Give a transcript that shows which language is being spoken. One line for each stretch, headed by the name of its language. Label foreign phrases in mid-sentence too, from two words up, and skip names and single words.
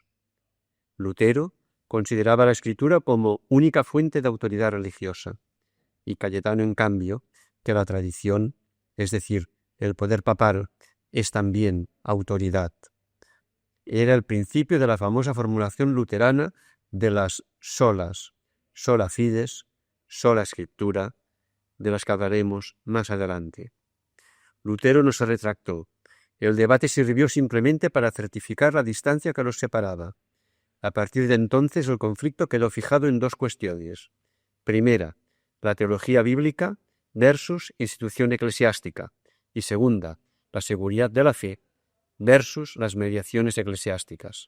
Spanish: Lutero consideraba la Escritura como única fuente de autoridad religiosa, y Cayetano, en cambio, que la tradición, es decir, el poder papal, es también autoridad. Era el principio de la famosa formulación luterana de las solas,
Latin: sola fides, sola escritura,
Spanish: de las que hablaremos más adelante. Lutero no se retractó. El debate sirvió simplemente para certificar la distancia que los separaba. A partir de entonces el conflicto quedó fijado en 2 cuestiones. Primera, la teología bíblica versus institución eclesiástica, y segunda, la seguridad de la fe versus las mediaciones eclesiásticas.